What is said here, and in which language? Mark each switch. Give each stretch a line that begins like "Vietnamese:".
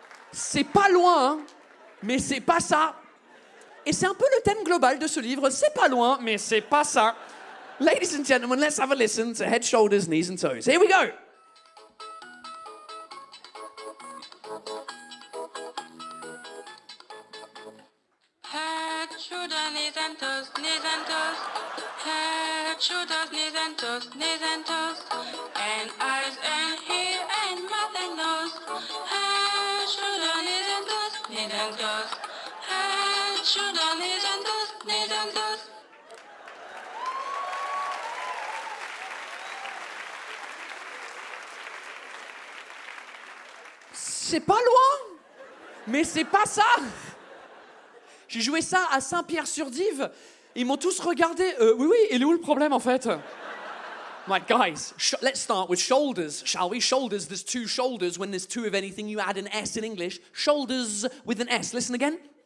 French: C'est pas loin, mais c'est pas ça. Et c'est un peu le thème global de ce livre. C'est pas loin, mais c'est pas ça.
English: Ladies and gentlemen, let's have a listen to Head, Shoulders, Knees and Toes. Here we go. Head, shoulders, knees and toes, knees and toes. Head, shoulders, knees and toes, knees and toes. And eyes and ear and mouth and nose. Head, shoulders, knees and toes, knees and toes. Head, shoulders, knees and toes, knees and toes.
French: C'est pas loin, mais c'est pas ça. J'ai joué ça à Saint-Pierre-sur-Dive. Ils m'ont tous regardé. Oui, il est où le problème en fait?
English: I'm like, guys, let's start with shoulders, shall we? Shoulders, there's 2 shoulders. When there's 2 of anything, you add an S in English. Shoulders with an S. Listen again.